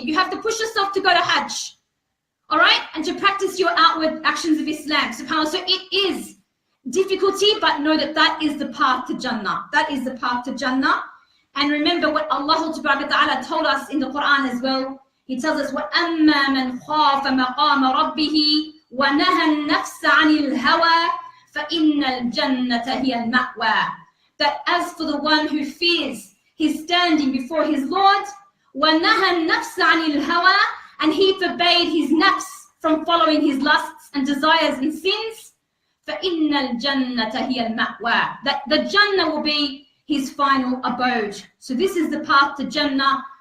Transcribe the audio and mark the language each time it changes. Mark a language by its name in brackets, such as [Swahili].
[English] You have to push yourself to go to Hajj, all right? And to practice your outward actions of Islam, subhanAllah. So it is difficulty, but know that that is the path to Jannah. That is the path to Jannah. And remember what Allah Ta'ala told us in the Quran as well. He tells us, [Arabic] وَأَمَّا مَنْ خَافَ مَقَامَ رَبِّهِ وَنَهَى النَّفْسَ عَنِ الْهَوَى فَإِنَّ الْجَنَّةَ هِيَ الْمَأْوَى. [English] That as for the one who fears his standing before his Lord, [Arabic] وَنَهَى النَّفْسَ عَنِ الْهَوَى, [English] and he forbade his nafs from following his lusts and desires and sins, [Arabic] فَإِنَّ الْجَنَّةَ هِيَ الْمَأْوَى. [English] That the Jannah will be his final abode. So this is the path to Jannah.